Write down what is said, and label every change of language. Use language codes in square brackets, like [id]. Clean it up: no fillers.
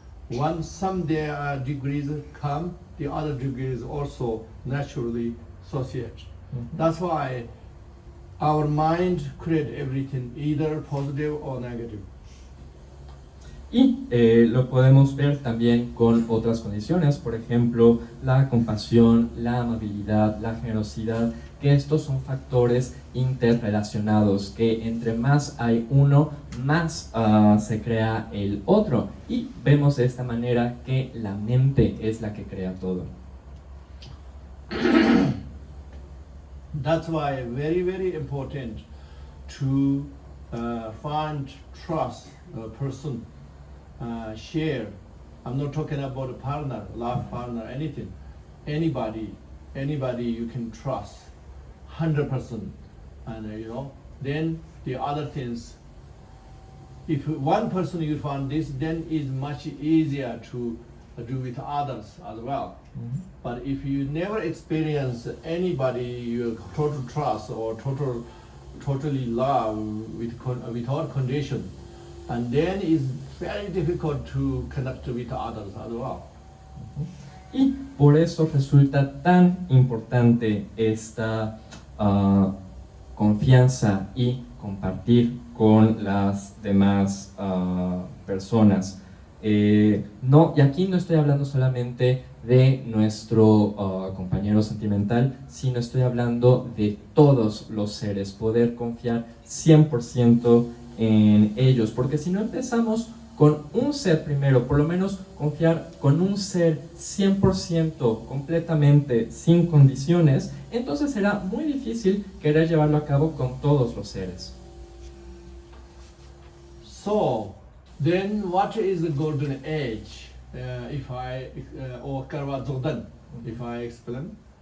[en] Once some their degrees come, the other degrees also naturally associate. That's why our mind creates everything, either positive or negative. [es] Y lo podemos ver también con otras condiciones, por ejemplo, la compasión, la amabilidad, la generosidad, que estos son factores interrelacionados, que entre más hay uno, más se crea el otro. Y vemos de esta manera que la mente es la que crea todo. [en] That's why very, very important to find trust person. Share. I'm not talking about a partner, love partner, anything. Anybody you can trust, 100%. And then the other things. If one person you find this, then it's much easier to do with others as well. But if you never experience anybody you total trust or totally love without condition, and then it's very difficult to connect with others as well. [es] Y por eso resulta tan importante esta confianza y compartir con las demás personas. No, y aquí no estoy hablando solamente de nuestro compañero sentimental, sino estoy hablando de todos los seres, poder confiar 100% en ellos, porque si no empezamos con un ser primero, por lo menos confiar con un ser 100% completamente sin condiciones, entonces será muy difícil querer llevarlo a cabo con todos los seres. [en] So, then what is the golden age? Or Karwa Dzogden, if I explain.